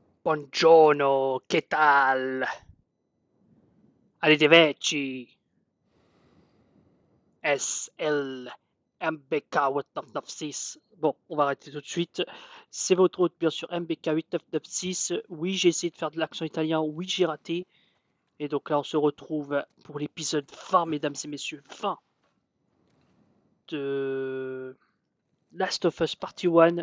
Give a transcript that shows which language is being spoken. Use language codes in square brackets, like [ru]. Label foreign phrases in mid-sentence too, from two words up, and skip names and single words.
[it] Buongiorno, che tal? Arrivederci. [fr] SL MBK8996. Bon, on va arrêter tout de suite. C'est votre hôte, bien sûr, MBK8996. Oui, j'ai essayé de faire de l'accent italien. Oui, j'ai raté. Et donc là, on se retrouve pour l'épisode 20, mesdames et messieurs. 20 de Last of Us Partie 1.